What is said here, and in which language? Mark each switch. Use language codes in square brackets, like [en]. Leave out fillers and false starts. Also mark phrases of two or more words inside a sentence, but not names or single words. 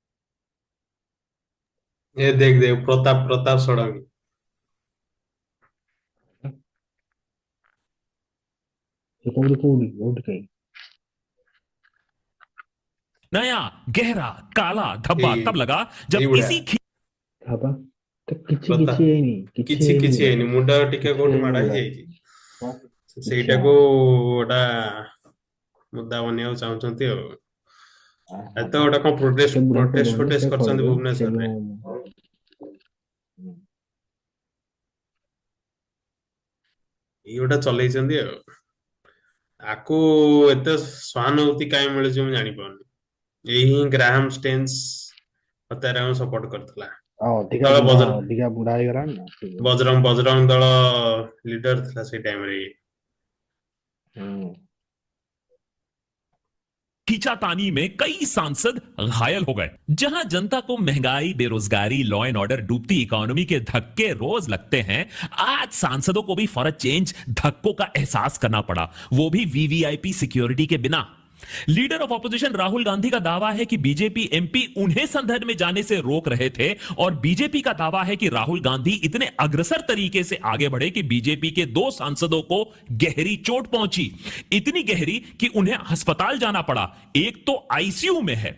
[hi] ये देख प्रताप षडंगी नया गहरा काला धब्बा तब लगा जब इसी [or] କିଛି ହେଇନି, ମୁଣ୍ଡ ଟିକେ କୋଉଠି ମାଡ ହେଇଯାଇଛି, ସେଇଟାକୁ ଗୋଟା ମୁଦ୍ଦା ବନେଇବାକୁ ଚାହୁଁଛନ୍ତି ଆଉ। ଏତ ଗୋଟେ କଣ ପ୍ରୋଟେଷ୍ଟ କରିଛନ୍ତି ଭୁବନେଶ୍ୱରରେ। ଏଇ ଗୋଟା ଚଲେଇଛନ୍ତି ଆଉ। ଆକୁ ଏତେ ସହାନୁଭୂତି କାହିଁ ମିଳୁଛି ମୁଁ ଜାଣିପାରୁନି। ଏଇ ହିଁ ଗ୍ରାହାମ ଷ୍ଟେନ୍ସ ହତ୍ୟାରେ ସପୋର୍ଟ କରିଥିଲା। ବଜରଙ୍ଗ ଦଳ ଲିଡର ଥିଲା ସେଇ ଟାଇମ ରେ। [hi] खींचातानी में कई सांसद घायल हो गए। जहां जनता को महंगाई, बेरोजगारी, [en] law and order, [hi] डूबती इकोनॉमी के धक्के रोज लगते हैं, आज सांसदों को भी [en] for a change [hi] धक्कों का एहसास करना पड़ा, वो भी [en] VVIP security [hi] के बिना। [en] leader of opposition [hi] राहुल गांधी का दावा है कि बीजेपी एमपी उन्हें संसद में जाने से रोक रहे थे, और बीजेपी का दावा है कि राहुल गांधी इतने अग्रसर तरीके से आगे बढ़े कि बीजेपी के 2 सांसदों को गहरी चोट पहुंची, इतनी गहरी कि उन्हें अस्पताल जाना पड़ा, एक तो आईसीयू में है।